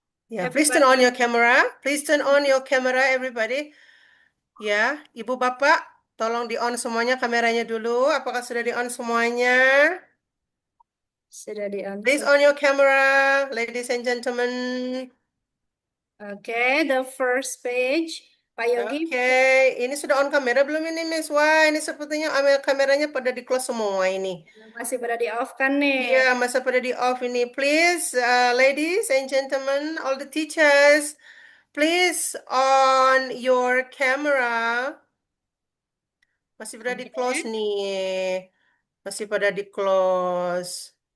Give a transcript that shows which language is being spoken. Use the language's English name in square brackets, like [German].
[English] Yeah, please turn on your camera. Please turn on your camera, everybody. [Indonesian] Ya, Ibu Bapak, tolong di-on semuanya kameranya dulu. Apakah sudah di-on semuanya? Sudah di-on. [English] Please on your camera, ladies and gentlemen. Okay, the first page. Pak Yogi. [Indonesian] Oke, ini sudah on kamera belum ini, Miss? Wah, ini sepertinya kameranya pada di-close semua ini. Masih pada di-off kan nih? Iya, masa pada di-off ini. [English] Please, ladies and gentlemen, all the teachers, please on your camera. [Indonesian] Masih pada di-close nih. Masih pada di-close.